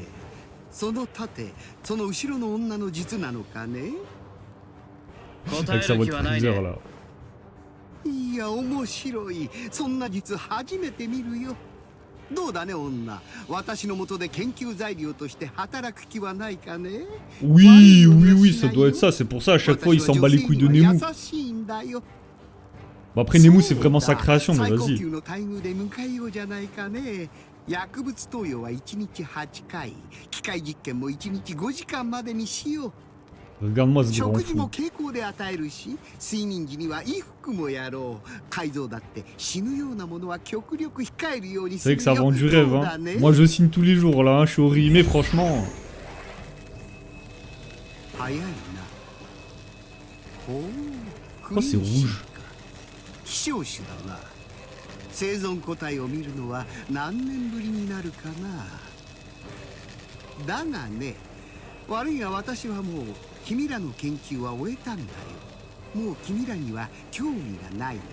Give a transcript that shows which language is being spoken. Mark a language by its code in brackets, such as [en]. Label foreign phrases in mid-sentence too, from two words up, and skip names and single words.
[ja] その盾、その後ろの女の術なのかね。答え [fr] Avec sa [ja] る [fr] voix [ja] 気 [fr] de [ja] はない [fr] Freezer, [ja] ね。 [fr] là. [ja] いや、面白い。そんな術初めて見るよ。どうだね、女。私の下で研究材料として働く気はないかね。 [fr] Oui, oui, oui, ça doit être ça. C'est pour ça, à chaque fois, il s'en bat les couilles de Nemu. [ja] 優しいんだよ。 [fr] Bon, après, Nemu, c'est vraiment sa création, mais [ja] 最高 [fr] vas-y. [ja] 級の待遇で迎えようじゃないかね。薬物投与は1日8回、機械実験も1日5時間までにしよう。 [fr] Regarde-moi ce grand [ja] 食事も [fr] fou. [ja] 傾向で与えるし、睡眠時には衣服もやろう。改造だって死ぬようなものは極力控えるように [fr] C'est [ja] す [fr] vrai [ja] る [fr] que ça [ja] よ。 [fr] vend du rêve, [ja] そうだ [fr] hein. [ja] ね。 [fr] Moi, je signe tous les jours, là, hein. Je suis au mais franchement. [ja] 早いな。おお、 [fr] Pourquoi c'est rouge? [ja] 希少種だな。生存個体を見るのは何年ぶりになるかな。だがね、悪いが私はもう君らの研究は終えたんだよ。もう君らには興味がないんだ。